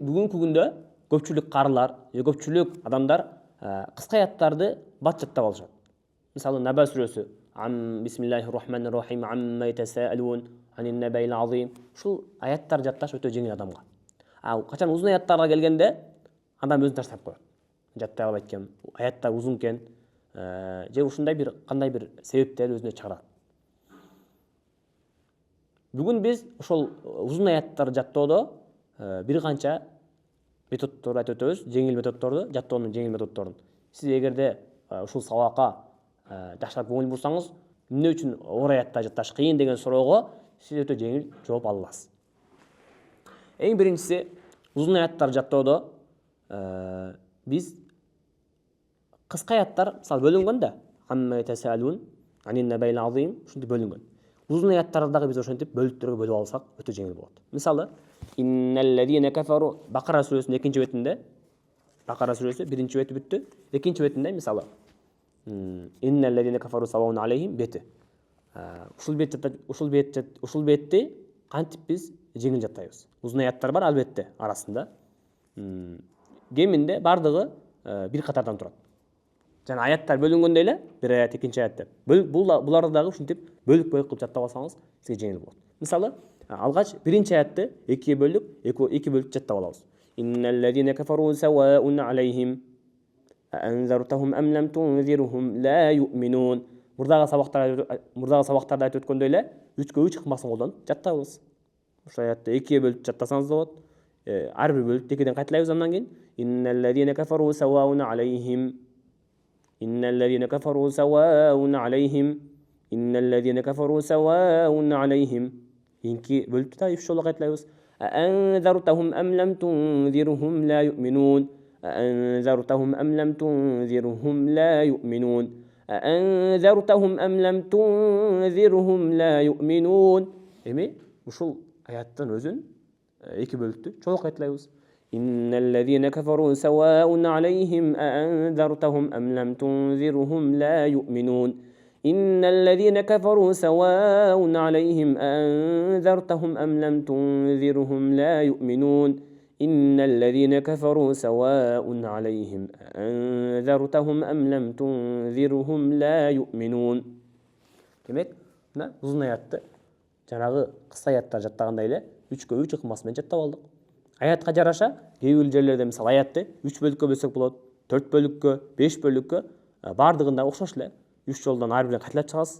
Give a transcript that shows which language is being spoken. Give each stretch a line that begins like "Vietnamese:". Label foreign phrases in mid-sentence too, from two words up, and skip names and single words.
Kyrgyz: бүгүнкү күндө көпчүлүк карылар же көпчүлүк адамдар кыска аяттарды бат жаттап алышат. Мисалы Наба сүрөсү
Arabic: بسم الله الرحمن الرحيم عم يتساءلون عن النبإ العظيم.
Kyrgyz: Ушул аяттар жатташ өтө жеңил адамга. Качан узун аяттарга келгенде адам өзүн таштап коет. Жаттай албайт экен, аяттар узун экен, же ушундай бир кандай бир себептер өзүнө чыгарат. Бүгүн биз ошол узун аяттарды жаттоодо бир канча методдорду айтып өтөбүз, жеңил методдорду, жаттоонун жеңил методдорун. Сиз эгерде ушул сабакка жакшыраак көңүл бурсаңыз, эмне үчүн оор аятта жатташ кыйын деген суроого сиз өтө жеңил жооп ала аласыз. Эң биринчиси, узун аяттарды жаттоодо биз кыска аяттар мисалы бөлүнгөн да,
Arabic: عم يتساءلون عن النبإ العظيم
Kyrgyz: ушинтип бөлүнгөн. Узун аяттарды дагы биз ошентип бөлүктөргө бөлүп алсак өтө жеңил болот. Мисалы,
Arabic: إن الذين كفروا
Kyrgyz: Бакара сүрөсүнүн 2-бетинде, Бакара сүрөсү 1-бети бүттү, 2-бетинде мисалы
Arabic: إن الذين كفروا سواء عليهم
Kyrgyz: бети. Ушул бетти кантип биз жеңил жаттайбыз? Узун аяттар бар албетте арасында. Кеминде бардыгы бир катардан турат. Жана аяттар бөлүнгөндө эле, бир аят, экинчи аят деп. Буларды дагы ушинтип бөлүк-бөлүк кылып жаттап алсаңыз, сизге жеңил болот. Мисалы, алгач биринчи аятты 2 бөлүп жаттап алабыз.
Arabic: إن الذين كفروا سواء عليهم أأنذرتهم أم لم تنذرهم لا يؤمنون.
Kyrgyz: Мурдагы сабактарда айтып өткөндөй эле 3-3 ыкмасын колдонуп жаттабыз. Ошол аятты 2 бөлүп жаттасаңыз да болот. Ар бир бөлүктү 2ден кайталайбыз, андан кийин
Arabic: إن الذين كفروا سواء عليهم إن الذين كفروا سواء عليهم إن الذين كفروا سواء عليهم.
Kyrgyz: Кийинки бөлүктү да 3 жолу кайталайбыз.
Arabic: أأنذرتهم أم لم تنذرهم لا يؤمنون. أأنذرتهم أم لم تنذرهم لا يؤمنون أأنذرتهم أم لم تنذرهم لا يؤمنون.
Kyrgyz: Эми ушул аяттын өзүн 2 бөлүктү чоң кайталайбыз.
Arabic: إن الذين كفروا سواء عليهم أأنذرتهم أم لم تنذرهم لا يؤمنون. إن الذين كفروا سواء عليهم أأنذرتهم أم لم تنذرهم لا يؤمنون. إن الذين كفروا سواء عليهم أأنذرتهم أم لم تنذرهم لا يؤمنون.
Kyrgyz: Демек, мына узун аятты жанагы кыска аяттар жаттагандай эле 3-3 ыкмасы менен жаттап алдык. Аятка жараша кээ бир жерлерде мисалы аятты 3 бөлүккө бөлсөк болот, 4 бөлүккө, 5 бөлүккө, бардыгында окшош эле 3 жолдон ар бирин кайталап чыгасыз.